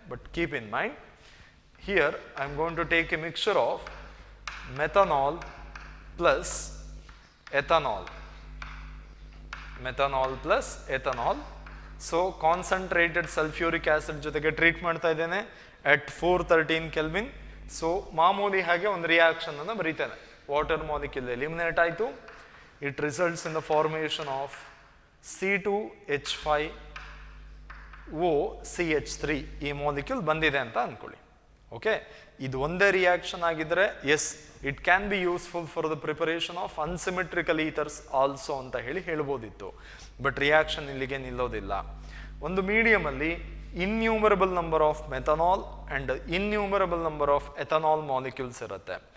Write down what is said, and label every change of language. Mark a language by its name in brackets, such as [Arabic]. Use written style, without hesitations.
[English] But keep in mind, here I am going to take a mixture of methanol plus ethanol. [Kannada] Methanol plus ethanol. So concentrated sulphuric acid ಜೊತೆಗೆ treat ಮಾಡ್ತಾ ಇದ್ದೇನೆ at 413 kelvin. So ಮಾಮೂಲಿ ಹಾಗೆ ಒಂದು reaction ಅನ್ನು ಬರೀತೇನೆ. Water molecule eliminate ಆಯಿತು. [English] It results in the formation of C2H5OCH3 [Kannada] ಈ molecule ಬಂದಿದೆ ಅಂತ ಅನ್ಕೊಳ್ಳಿ. ಓಕೆ, ಇದು ಒಂದೇ ರಿಯಾಕ್ಷನ್ ಆಗಿದ್ರೆ [English] as it can be useful for the preparation of unsymmetrical ethers also [Kannada] ಅಂತ ಹೇಳ್ಬೋದಿತ್ತು. ಬಟ್ ರಿಯಾಕ್ಷನ್ ಇಲ್ಲಿಗೆ ನಿಲ್ಲೋದಿಲ್ಲ. ಒಂದು ಮೀಡಿಯಂ ಅಲ್ಲಿ innumerable number of methanol and innumerable number of ethanol molecules ಇರುತ್ತೆ.